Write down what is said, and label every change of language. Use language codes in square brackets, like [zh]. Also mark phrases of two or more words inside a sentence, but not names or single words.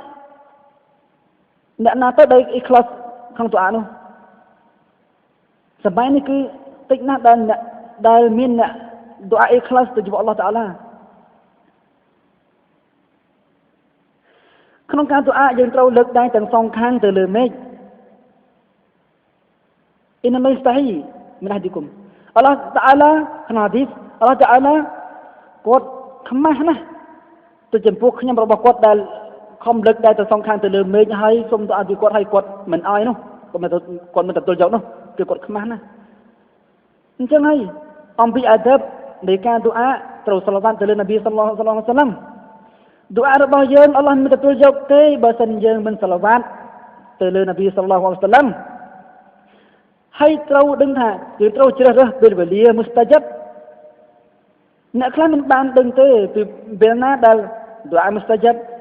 [km] អ្នកណាទៅដែលអ៊ីខ្លាសក្នុងឌូអានោះសម័យនេះគឺតិចណាស់ដែលមានអ្នកឌូអាអ៊ីខ្លាសទៅជួបអល់ឡោះតាអាឡាក្នុងការឌូអាយើងត្រូវលើកដៃទាំងសងខាងទៅលើមេឃ [ar] إنما يستحي من أحدكم [km] Allah Ta'ala ក្នុងហាឌីស Allah Ta'ala គាត់ខ្មាស់ណាស់ទៅចំពោះខ្ញុំរបស់គាត់ដែលខំលើកដែលទៅសងខាងទៅលើមេឃហើយសូ មទៅអធិគាត់ឲ្យគាត់មិនអោយនោះគាត់មិនទទួលយកនោះគឺគាត់ខ្មាស់ណាស់អញ្ចឹងហើយអំពីអាដបនៃការឌូអាត្រូវសឡវ៉ាត់ទៅលើនប៊ី [ar] صلى الله عليه وسلم [km] ឌូអារបស់យើងអល់ឡោះមិនទទួលយកទេបើសិនយើងមិនសឡវ៉ាត់ទៅលើនប៊ី [ar] صلى الله عليه وسلم [km] ហើយត្រូវដឹងថាគឺត្រូវជ្រើសរើសពេលវេលាមុស្តាជីបអ្នកខ្លះមិនបានដឹងទេពីពេលណាដែលឌូអាមុស្តាជីប